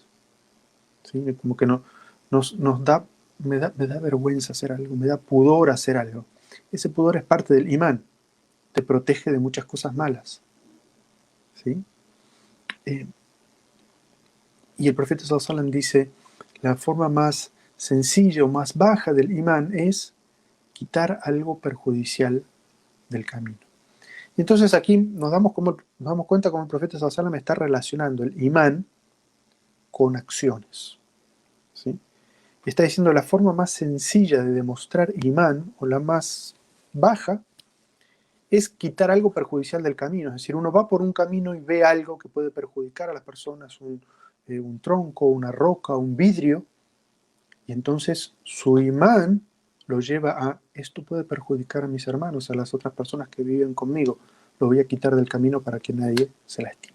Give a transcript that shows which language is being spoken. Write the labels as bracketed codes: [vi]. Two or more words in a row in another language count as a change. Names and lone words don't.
[es] ¿Sí? Como que me da vergüenza hacer algo, me da pudor hacer algo. Ese pudor es parte del imán, te protege de muchas cosas malas. ¿Sí? Y el profeta [ar] صلى الله عليه وسلم [es] dice: la forma más sencilla o más baja del imán es quitar algo perjudicial del camino. Y entonces aquí nos damos cuenta cómo el profeta [ar] صلى الله عليه وسلم [es] está relacionando el imán con acciones. ¿Sí? Está diciendo: la forma más sencilla de demostrar imán, o la más baja, es quitar algo perjudicial del camino. Es decir, uno va por un camino y ve algo que puede perjudicar a las personas, un tronco, una roca, un vidrio, y entonces su imán lo lleva a: esto puede perjudicar a mis hermanos, a las otras personas que viven conmigo, lo voy a quitar del camino para que nadie se lastime.